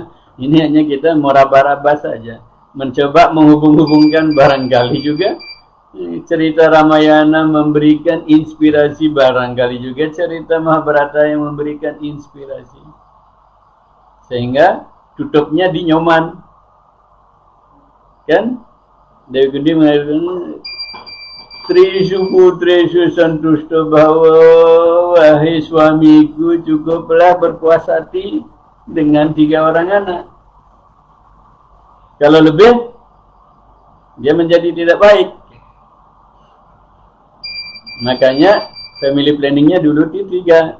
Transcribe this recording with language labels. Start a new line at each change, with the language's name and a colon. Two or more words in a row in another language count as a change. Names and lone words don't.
Indonesian: Ini hanya kita meraba-raba saja. Mencoba menghubung-hubungkan, barangkali juga cerita Ramayana memberikan inspirasi, barangkali juga cerita Mahabharata yang memberikan inspirasi. Sehingga tutupnya di Nyoman. Kan? Dewi Kunti mengatakan,
Sanskrit: Trishu putreshu santusto bhava,
Indonesian: wahai suamiku, cukuplah berpuas hati dengan 3 orang anak. Kalau lebih, dia menjadi tidak baik. Makanya
English: family planningnya
Indonesian: dulu di 3.